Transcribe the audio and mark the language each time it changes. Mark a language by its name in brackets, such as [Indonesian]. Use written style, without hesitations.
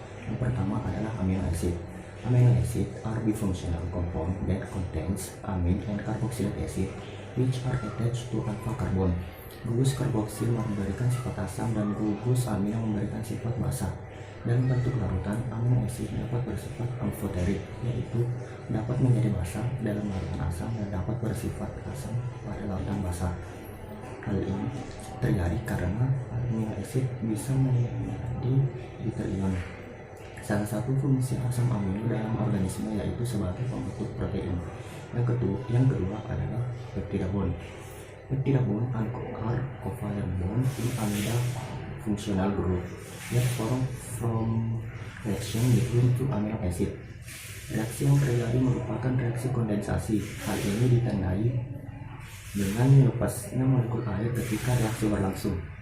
[Indonesian] Yang pertama adalah amino acid. [English] Amino acid are bifunctional compound that contains amine and carboxylic acid which are attached to alpha carbon. [Indonesian] Gugus karboksil memberikan sifat asam dan gugus amino memberikan sifat basa. Dalam bentuk larutan, amino acid dapat bersifat amphoteric, yaitu dapat menjadi basa dalam larutan asam dan dapat bersifat asam pada larutan basa. Hal ini terjadi karena amino acid bisa menjadi bitter ion. Salah satu fungsi asam amino dalam organisme yaitu sebagai pembentuk protein. Yang kedua adalah peptida bond. [English] Peptida bond are covalent bond in amida functional group that form from reaction between two amino acid. [Indonesian] Reaksi yang terjadi merupakan reaksi kondensasi. Hal ini ditandai dengan lepasnya molekul air ketika reaksi berlangsung.